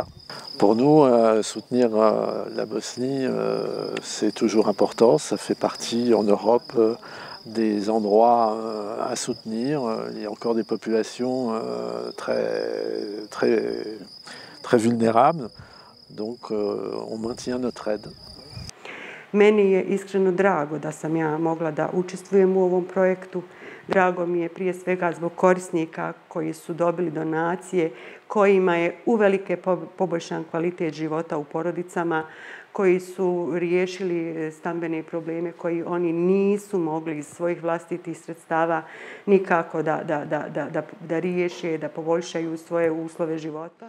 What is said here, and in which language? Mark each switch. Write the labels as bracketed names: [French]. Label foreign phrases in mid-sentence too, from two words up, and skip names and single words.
[French] Pour nous, soutenir la Bosnie, c'est toujours important. Ça fait partie en Europe des endroits à soutenir. Il y a encore des populations très vulnérables. Donc on maintient notre aide. [Bosnian] Meni je iskreno drago da sam ja mogla da učestvujem u ovom projektu. Drago mi je prije svega zbog korisnika koji su dobili donacije, kojima je uvelike poboljšan kvalitet života u porodicama, koji su riješili stambene probleme koji oni nisu mogli iz svojih vlastitih sredstava nikako da riješe, da poboljšaju svoje uslove života.